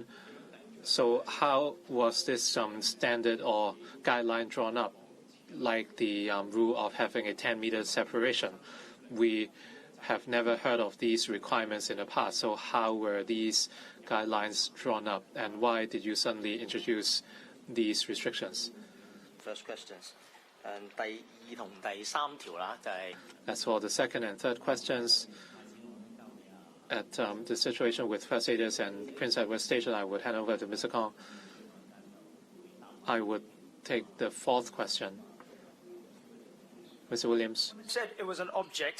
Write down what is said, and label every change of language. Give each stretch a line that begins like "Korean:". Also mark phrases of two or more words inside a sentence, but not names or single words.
English: So how was this standard or guideline drawn up, like the rule of having a 10-meter separation? We have never heard of these requirements in the past. So how were these guidelines drawn up, and why did you suddenly introduce these restrictions? First questions.
Cantonese: 第二同第三條啦，就係
English: As for the second and third questions, at the situation with First Aiders and Prince Edward Station, I would hand over to Mr. Kong. I would take the fourth question. Mr. Williams. Said it was an object.